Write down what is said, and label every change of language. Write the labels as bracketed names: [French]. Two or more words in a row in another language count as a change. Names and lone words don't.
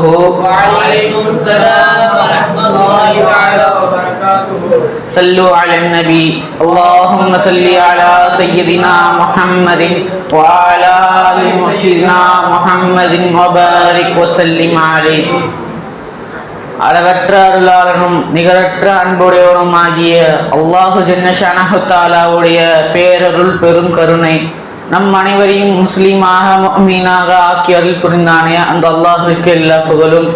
[Arabic] وعليكم السلام ورحمة الله تعالى وبركاته. صلوا على النبي. اللهم صل على سيدنا محمد وعلى آل سيدنا محمد وبارك وسلم عليه. [Tamil] அளவற்ற அருளாளனும் நிகரற்ற அன்புடையவனும் ஆகிய [Arabic] الله جل شأنه [Tamil] தஆலாவுடைய பேரருள் பெரும் கருணை நம் அனைவரையும் முஸ்லீமாக முஃமினாக ஆக்கி அருள் புரிந்தானே அந்த அல்லாஹ்விற்கு எல்லா புகழும்.